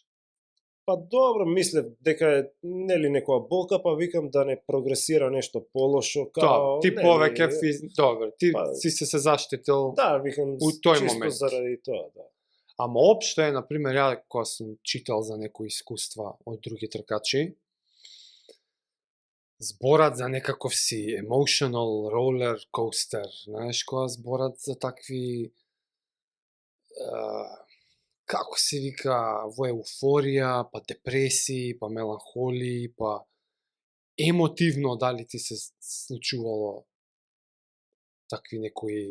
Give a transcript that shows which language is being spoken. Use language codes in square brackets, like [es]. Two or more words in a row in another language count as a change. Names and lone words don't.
[mk] Па добро, мислев дека е нели некоја болка, па викам да не прогресира нешто полошо, као ти повеќе добро, ти си се заштитил. Да, викам у тој чисто момент. Заради тоа, да. Ама општо е, на пример, ја кога сум читал за некои искуства од други тркачи, зборат за некаков си [en] emotional roller coaster, [mk] знаеш, кога зборат за такви како се вика, во еуфорија, па депресии, па меланхолии, па емотивно дали ти се случувало такви некои